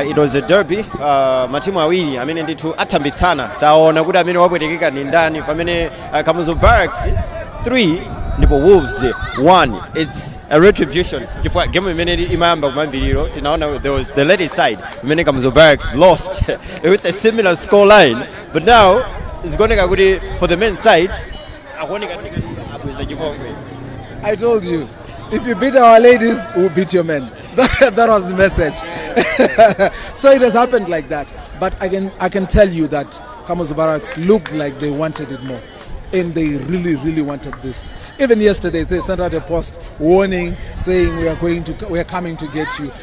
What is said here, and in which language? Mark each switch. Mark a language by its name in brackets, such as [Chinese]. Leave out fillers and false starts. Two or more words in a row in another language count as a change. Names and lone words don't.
[English] It was a derby. [Nyanja] Matimu awiri amene ndithu atambitsana. Taona kuti amene wapwetekeka ndi ndani pamene Kamuzu Barracks 3 ndipo Wolves 1. [English] It's a retribution. [Nyanja] Chifukwa game imene imayamba kumambiriro tinaona [English] there was the lady side imene Kamuzu Barracks lost with a similar scoreline, but now it's [Nyanja] kuoneka kuti [English] for the men's side [Nyanja] akuoneka abweza chipongwe. [English] I told you, if you beat our ladies, we'll beat your men. That was the message. So it has happened like that. But I can tell you that Kamuzu Barracks looked like they wanted it more. And they really, really wanted this. Even yesterday, they sent out a post warning, saying we are coming to get you.